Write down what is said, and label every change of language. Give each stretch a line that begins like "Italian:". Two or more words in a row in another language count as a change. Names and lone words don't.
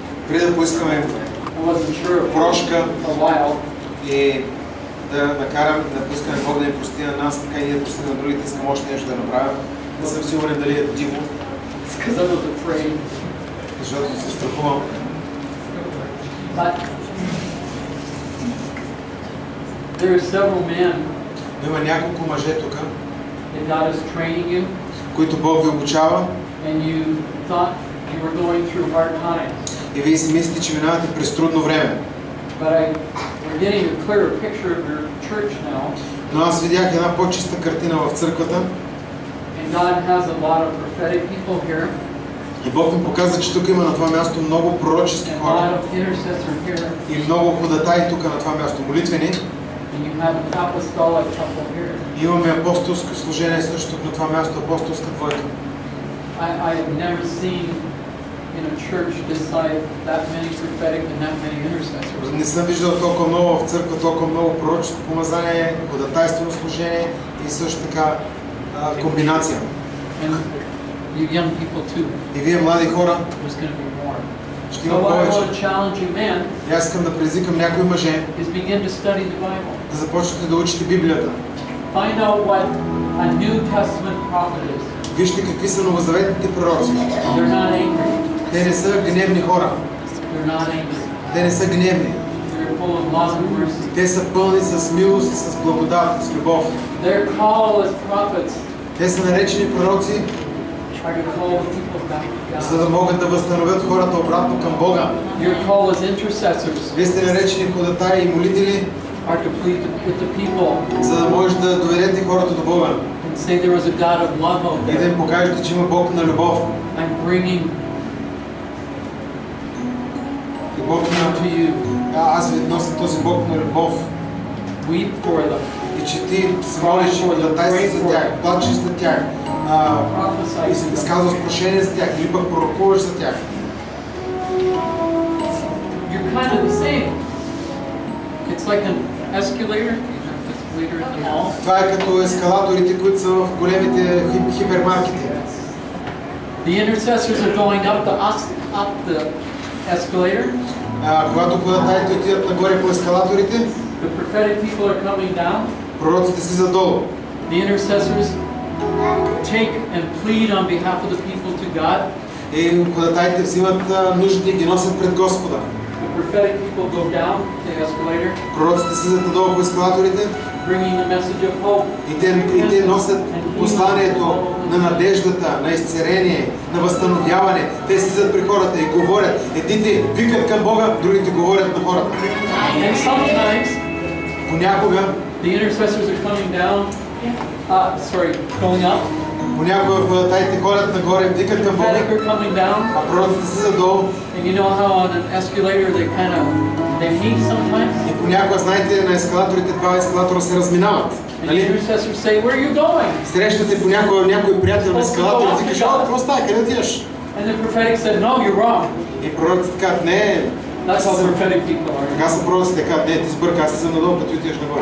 Bulgarian: преди да поискаме прошка и да поискаме Бог да ни прости на нас, така и ние да прости на другите, искам още нещо да направя. Не съм сигурен дали е диво, защото се страхувам.
English: There are several men.
Bulgarian: Има няколко мъже тук,
English: And God is training you.
Bulgarian: които Бог ви обучава.
English: And you thought you were going through hard times.
Bulgarian: И вие си мислите, че минавате през трудно време.
English: But we're getting a clearer picture of your church now.
Bulgarian: Но аз видях една по-чиста картина в църквата.
English: And God has a lot of prophetic people here.
Bulgarian: И Бог ми показа, че тук има на това място много пророчески хора. И много ходатаи тук на това място, молитвени. И имаме апостолско служение също тук на това място, апостолска двойка. Не съм виждал толкова много в църква, толкова много пророческо помазание, ходатайствено служение и също така комбинация.
English: You young people too.
Bulgarian: И вие млади хора.
English: There's going to be more.
Bulgarian: Ще има повече. И аз искам да предизвикам някои мъже да започнете да учите Библията.
English: Find out what a New Testament prophet is.
Bulgarian: Вижте какви са новозаветните пророци.
English: They're not angry.
Bulgarian: Те не са гневни хора.
English: They're not angry.
Bulgarian: Те не са гневни.
English: They're full of love and mercy.
Bulgarian: Те са пълни с милост и с благодат, с любов.
English: They're called as prophets.
Bulgarian: Те са наречени пророци, за да могат да възстановят хората обратно към Бога. Вие сте наречени ходатаи и молители, за да можете да доведете хората до Бога. И да им покажете, че има Бог на любов. И Бог аз ви нося този Бог на любов. И че ти се молиш и ходатайстваш за тях, плачеш за тях, изказваш прошение за тях или пък пророкуваш за тях.
English: You're kind of the same. It's like an escalator.
Bulgarian: Това е като ескалаторите, които са в големите хипермаркети.
English: The intercessors are going up the escalator.
Bulgarian: Когато ходатаите отидат нагоре по ескалаторите,
English: the prophetic people are coming down.
Bulgarian: Пророците слизат долу.
English: The intercessors take and plead on behalf of the people to God.
Bulgarian: И ходатаите взимат нуждите и ги носят пред Господа.
English: The prophetic people go down the escalator.
Bulgarian: Пророците слизат надолу по ескалаторите.
English: Bringing the message of hope.
Bulgarian: И те носят посланието на надеждата, на изцеление, на възстановяване. Те слизат при хората и говорят. Едните викат към Бога, другите говорят на хората.
English: And sometimes
Bulgarian: понякога
English: the intercessors are coming down. Going up.
Bulgarian: Понякога ходатаите ходят нагоре, викат към Бога. А пророците слизат долу.
English: And you know how on an escalator they meet sometimes?
Bulgarian: И понякога, знаете, на ескалаторите два ескалатора се разминават. Нали? Срещате понякога някой приятел на ескалаторите и кажа: какво става, къде отиваш? И пророците казват: не. Така са пророците, казват: не, ти сбърка, аз слизам надолу, като отиваш нагоре.